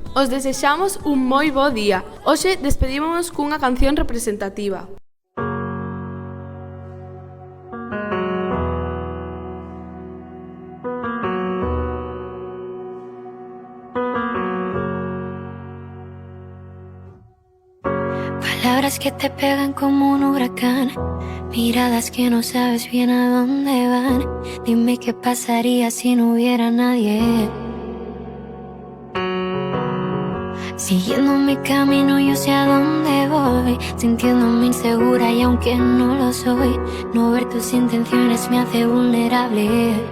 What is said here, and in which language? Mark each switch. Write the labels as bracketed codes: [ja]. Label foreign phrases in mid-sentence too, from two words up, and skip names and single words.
[gl] Os desexamos un moi bo día. Hoxe despedímonos cunha canción representativa. [es] Palabras que te pegan como un huracán, miradas que no sabes bien a dónde van. Dime qué pasaría si no hubiera nadie. Siguiendo mi camino yo sé a dónde voy, sintiéndome insegura y aunque no lo soy, no ver tus intenciones me hace vulnerable.